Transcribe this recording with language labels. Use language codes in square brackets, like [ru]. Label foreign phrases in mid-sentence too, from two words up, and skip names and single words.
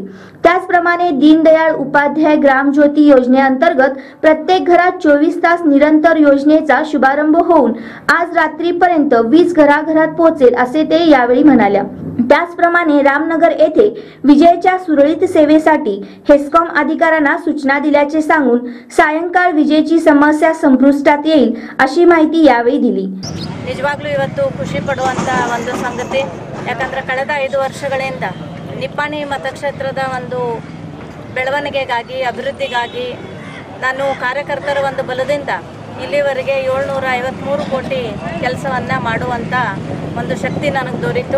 [mr] त्याचप्रमाणे दीनदयाळ उपाध्याय ग्रामज्योती योजनेअंतर्गत प्रत्येक घरात 24 तास निरंतर योजनेचा शुभारंभ होऊन आज रात्रीपर्यंत वीज घराघरात पोहोचेल असे ते यावेळी म्हणाल्या। त्याचप्रमाणे रामनगर येथे विजेच्या सुरळीत सेवेसाठी हेस्कॉम अधिकाऱ्यांना सूचना दिल्याचे सांगून सायंकाळ विजेची समस्या संपुष्टात येईल अशी माहिती यावेळी दिली। [kn] ನಿಜವಾಗ್ಲೂ ಇವತ್ತು ಖುಷಿ ಪಡುವಂತ ಒಂದು ಸಂಗತಿ, ಯಾಕಂದ್ರೆ ಕಳೆದ 5 ವರ್ಷಗಳಿಂದ ನಿಪ್ಪಾಣಿ ಮತಕ್ಷೇತ್ರದ ಒಂದು ಬೆಳವಣಿಗೆಗಾಗಿ, ಅಭಿವೃದ್ಧಿಗಾಗಿ ನಾನು ಕಾರ್ಯಕರ್ತರ ಒಂದು ಬಲದಿಂದ ಇಲ್ಲಿವರೆಗೆ 753 ಕೋಟಿ ಕೆಲಸವನ್ನು ಮಾಡುವಂಥ ಒಂದು ಶಕ್ತಿ ನನಗೆ ದೊರೆಯಿತು।